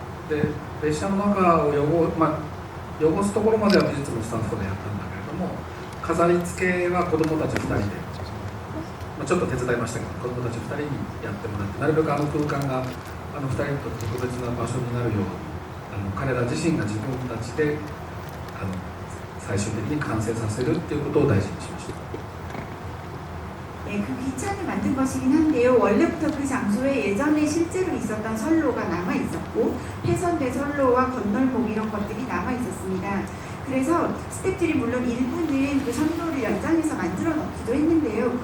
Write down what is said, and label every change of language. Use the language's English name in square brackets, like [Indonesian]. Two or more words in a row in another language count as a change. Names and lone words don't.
[Japanese] で、列車の中を汚すところまでは美術のスタッフがやったんだけれども、飾り付けは子どもたち2人でまあ、ちょっと手伝いましたけど、子供たち2人にやってもらって、なるべくあの空間が2人にとって特別な場所になるように、彼ら自身が自分たちで最終的に完成させるっていうことを大事にしました。 [Korean] 네, 그 기차를 만든 것이긴 한데요. 원래부터 그 장소에 예전에 실제로 있었던 선로가 남아 있었고 훼손된 선로와 건널목 이런 것들이 남아 있었습니다. 그래서 스태프들이 물론 일부는 그 선로를 연장해서 만들어 놓기도 했는데요.